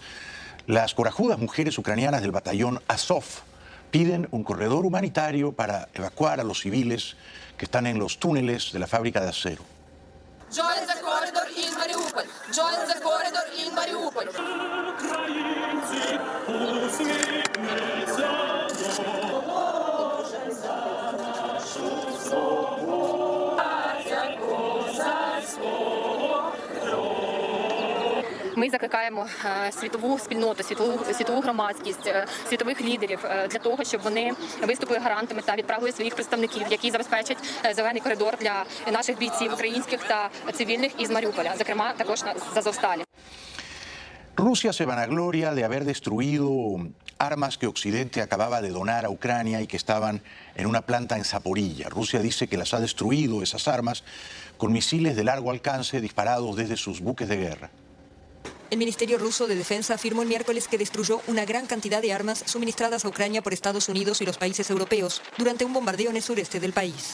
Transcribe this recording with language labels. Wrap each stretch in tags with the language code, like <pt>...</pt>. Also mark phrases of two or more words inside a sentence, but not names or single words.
<es>las corajudas mujeres ucranianas del batallón Azov piden un corredor humanitario para evacuar a los civiles que están en los túneles de la fábrica de acero.</es> <en>Join the corridor in Mariupol. Join the corridor in Mariupol.</en> <uk>Ми закликаємо світову спільноту, світову громадськість, світових лідерів для того, щоб вони виступили гарантами та відправили своїх представників, які забезпечать зелений коридор для наших бійців українських та цивільних із Маріуполя, зокрема також з Азовсталі.</uk> <es>Rusia se vanagloria de haber destruido armas que Occidente acababa de donar a Ucrania y que estaban en una planta en Zaporilla. Rusia dice que las ha destruido, esas armas, con misiles de largo alcance disparados desde sus buques de guerra. El Ministerio ruso de Defensa afirmó el miércoles que destruyó una gran cantidad de armas suministradas a Ucrania por Estados Unidos y los países europeos durante un bombardeo en el sureste del país.</es>